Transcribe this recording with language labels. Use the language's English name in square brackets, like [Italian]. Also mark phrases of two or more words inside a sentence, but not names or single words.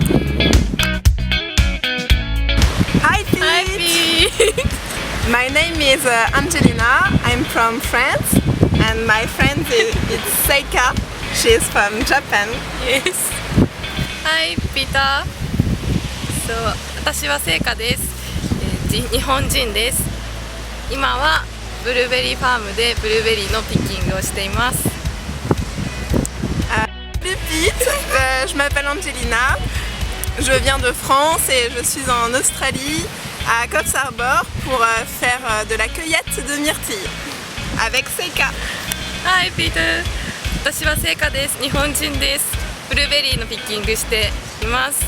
[English] Hi Pete! Hi Pete! My name is Angelina, I'm from France and my friend is Seika, she's from Japan. Yes. Hi Peter! [Japanese] 私は聖華です。日本人です。今はブルーベリーファームでブルーベリーのピッキングをしています。 [French] Salut Pete, je m'appelle Angelina, je viens de France et je suis en Australie à Coffs Harbour pour faire de la cueillette de myrtilles avec Seika. [English] Hi Peter! [Japanese] 私は聖華です。日本人です。ブルーベリーのピッキングしています。